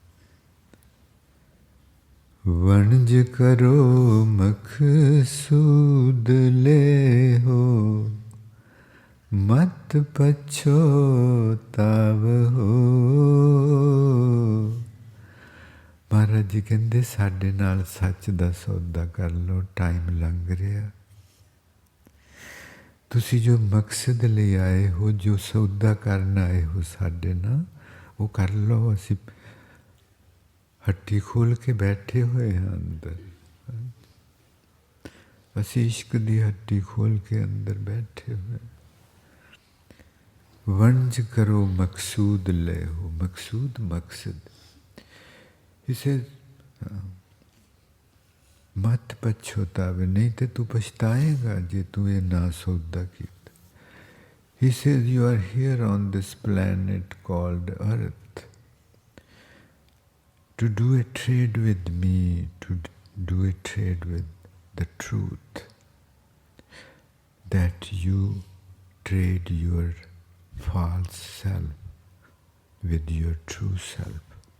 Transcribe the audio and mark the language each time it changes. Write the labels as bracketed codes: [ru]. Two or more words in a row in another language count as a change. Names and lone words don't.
[pa] ਵਣਜ ਕਰੋ ਮਕਸੂਦ ਲੈ ਹੋ, ਮਤ ਪਛੋਤਾਵ ਹੋ। ਮਹਾਰਾਜ ਜੀ ਕਹਿੰਦੇ ਸਾਡੇ ਨਾਲ ਸੱਚ ਦਾ ਸੌਦਾ ਕਰ ਲਓ, ਟਾਈਮ ਲੰਘ ਰਿਹਾ। ਤੁਸੀਂ ਜੋ ਮਕਸਦ ਲਈ ਆਏ ਹੋ, ਜੋ ਸੌਦਾ ਕਰਨ ਆਏ ਹੋ ਸਾਡੇ ਨਾਲ, ਉਹ ਕਰ ਲਓ। ਅਸੀਂ ਹੱਟੀ ਖੋਲ੍ਹ ਕੇ ਬੈਠੇ ਹੋਏ ਹਾਂ ਅੰਦਰ। ਅਸੀਂ ਇਸ਼ਕ ਦੀ ਹੱਟੀ ਖੋਲ੍ਹ ਕੇ ਅੰਦਰ ਬੈਠੇ ਹੋਏ। ਵੰਜ ਕਰੋ ਮਕਸੂਦ ਲੈ ਹੋ, ਮਕਸੂਦ ਮਕਸਦ। ਇਸੇ ਮਤ ਪਛਤਾਵੇ, ਨਹੀਂ ਤੇ ਤੂੰ ਪਛਤਾਏਗਾ ਜੇ ਤੂੰ ਇਹ ਨਾ ਸੌਦਾ ਕੀਤਾ। [en] He says you are here on this planet called Earth to do a trade with me, to do a trade with the truth, that you trade your false self with your true self.